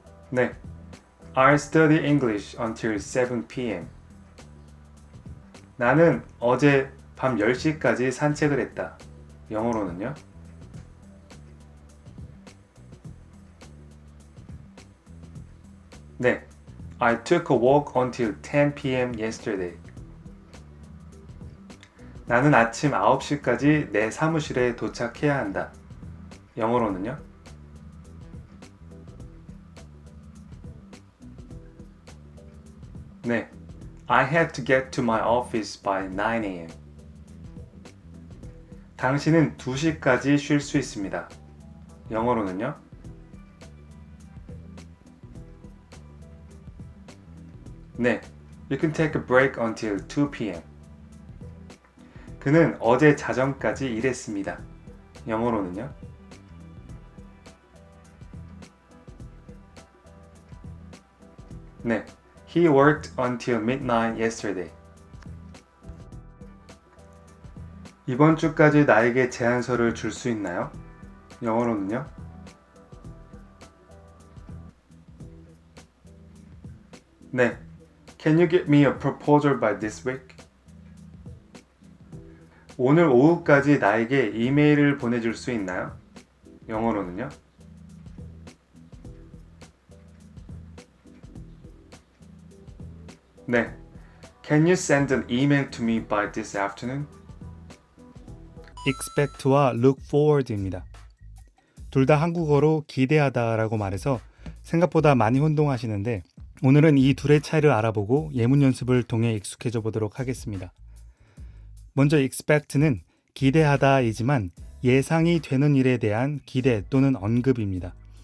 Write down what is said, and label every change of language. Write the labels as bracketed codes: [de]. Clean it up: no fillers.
[en] 네, I'll study English until 7 p.m. [ko] 나는 어제 밤 10시까지 산책을 했다. 영어로는요? [en] 네, I took a walk until 10 p.m. yesterday. [ko] 나는 아침 9시까지 내 사무실에 도착해야 한다. 영어로는요? [en] 네, I had to get to my office by 9 a.m. [ko] 당신은 2시까지 쉴 수 있습니다. 영어로는요? [en] 네, you can take a break until 2 p.m. [ko] 그는 어제 자정까지 일했습니다. 영어로는요? [en] 네, he worked until midnight yesterday. [ko] 이번 주까지 나에게 제안서를 줄 수 있나요? 영어로는요? [en] 네, can you get me a proposal by this week? [ko] 오늘 오후까지 나에게 이메일을 보내줄 수 있나요? 영어로는요? [en] 네, can you send an email to me by this afternoon? [ko] expect와 look forward입니다. 둘 다 한국어로 기대하다라고 말해서 생각보다 많이 혼동하시는데 오늘은 이 둘의 차이를 알아보고 예문 연습을 통해 익숙해져 보도록 하겠습니다. 먼저 expect는 기대하다이지만 예상이 되는 일에 대한 기대 또는 언급입니다.